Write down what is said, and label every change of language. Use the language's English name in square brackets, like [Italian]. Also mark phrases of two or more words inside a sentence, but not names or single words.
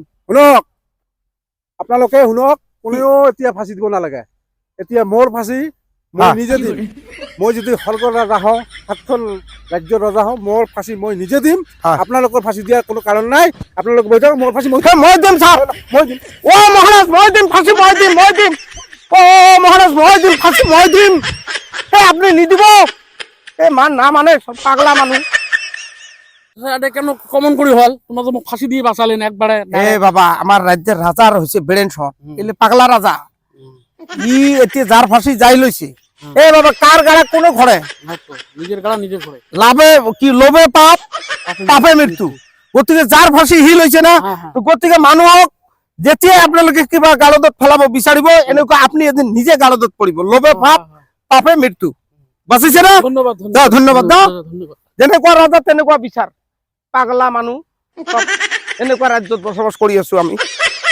[Assamese] শুনক, আপোনালোকে শুনক, কোনেও এতিয়া ফাঁচি দিব নালাগে। এতিয়া মোৰ ফাঁচি মই হা। নিজে দিম। মই যদি স্বৰ্গৰ ৰজা হওঁ, 7খন ৰাজ্যৰ ৰজা হওঁ, মোৰ ফাঁচি মই নিজে দিম। হা। আপোনালোকৰ ফাঁচি দিয়াৰ কোনো কাৰণ নাই। আপোনালোক বহি থাকক, মোৰ ফাঁচি মই এ, মই দিম ছাৰ, মই দিম। ও মহারাজ মই দিম ফাঁসি, মই দিম, মই দিম। ও মহারাজ মই দিম ফাঁসি, মই দিম। এ আপনি নিদিব, [Bangla] এ মান না মানে, সব পাগলা মানুষ। চাচা এটা কেন কমন কৰি হল? তোমার তো মোক ফাঁসি দিয়ে বাঁচালেন একবারে। এ বাবা, আমার রাজ্যের রাজার হয়েছে বেড়েন সর, এলে পাগলা রাজা। ই এতে যার ফাঁসি যাই লইছে। এ বাবা, কার গাড়া কোনো ঘরে হয়তো নিজের গাড়া নিজে করে। লাভে কি লোভে পাপ, পাপে মৃত্যু। গতিকে যার ফাঁসি হি লইছে না, হ্যাঁ, হ্যাঁ। তো [Assamese] গতিকে মানুহক যেতিয়া আপোনালোকে কিবা গালদত ফেলাব বিচাৰিব, এনেকুৱা আপনি এদিন নিজে গালদত পৰিব। লোভে পাপ, পাপে মৃত্যু। বাঁচিছে না? ধন্যবাদ [Bangla] দাও, ধন্যবাদ দাও। ধন্যবাদ। [Assamese] যেনেকুৱা ৰাজা তেনেকুৱা বিচাৰ। পাগলা মানুহ সব এনেকুৱা ৰাজ্যত বসবাস কৰি আছো আমি।